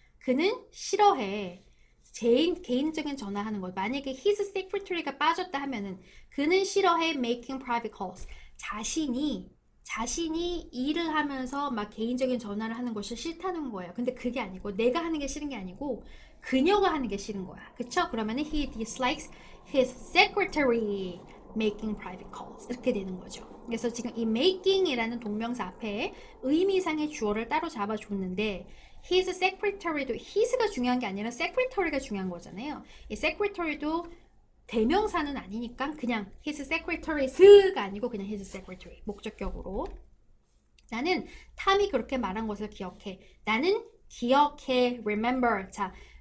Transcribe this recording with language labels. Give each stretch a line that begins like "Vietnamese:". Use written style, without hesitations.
Korean: 그는 싫어해. 개인적인 전화하는 것. 만약에 his secretary가 빠졌다 하면은 그는 싫어해
English: making private calls.
Korean: 자신이 일을 하면서 막 개인적인 전화를 하는 것이 싫다는 거예요. 근데 그게 아니고 내가 하는 게 싫은 게 아니고 그녀가 하는 게 싫은 거야. 그쵸? 그러면은
English: he dislikes his secretary making private calls
Korean: 이렇게 되는 거죠. 그래서 지금 이 making이라는 동명사 앞에 의미상의 주어를 따로 잡아줬는데 his secretary도 his가 중요한 게 아니라 secretary가 중요한 거잖아요. 이 secretary도 대명사는 아니니까 그냥 his secretarys가 아니고 그냥 his secretary 목적격으로 나는 탐이 그렇게 말한 것을 기억해. 나는 기억해 remember. 자,